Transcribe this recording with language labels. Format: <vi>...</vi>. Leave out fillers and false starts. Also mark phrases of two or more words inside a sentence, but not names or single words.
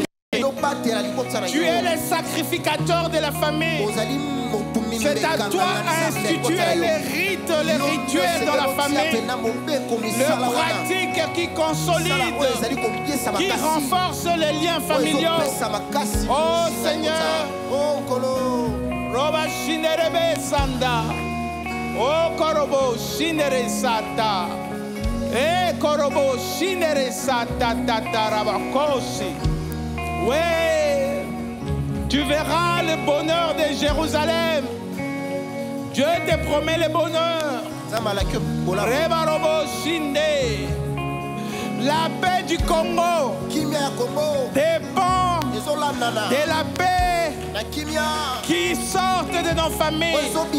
<fr>Tu es le sacrificateur de la famille. C'est à toi d'instituer les rites, les rituels dans la famille. Le pratique qui consolide, qui renforce les liens familiaux. Oh Seigneur, Roba Shinerebe Sanda, oh Korobo Shinere Sata, Korobo Shinere Sata Tatarabakosi. Ouais, tu verras le bonheur de Jérusalem. Dieu te promet le bonheur. Rebarobo Shinde. La paix du Congo dépend de la paix qui sortent de nos familles.</fr>